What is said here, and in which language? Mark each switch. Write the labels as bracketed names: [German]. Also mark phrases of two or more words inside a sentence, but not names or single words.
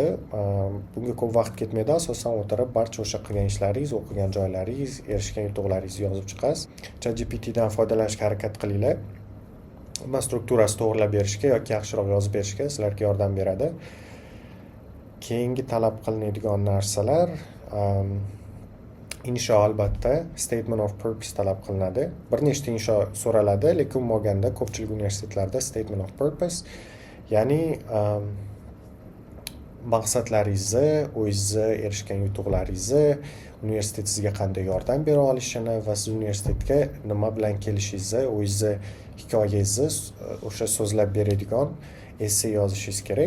[Uzbek] Bunga ko'p vaqt ketmaydi, asosan o'tirib barcha o'sha qilgan ishlaringiz, o'qigan joylaringiz, erishgan yutuqlaringizni yozib chiqasiz. ChatGPT dan foydalanishga harakat qilinglar. Strukturasi to'g'rilab berishga yoki yaxshiroq yozib berishga sizlarga yordam beradi. Keyingi talab qilinadigan narsalar insho, albatta [English] statement of purpose [Uzbek] talab qilinadi. Bir nechta insho so'raladi, lekin bo'lganda ko'pchilik universitetlarda [English] statement of purpose, [Uzbek] ya'ni maqsadlaringizni, o'zingizni erishgan yutuqlaringizni, universitet sizga qanday yordam bera olishini va siz universitetga nima bilan kelishingizni, o'zingizni hikoyangizni o'sha so'zlab beradigan essay yozishingiz kerak.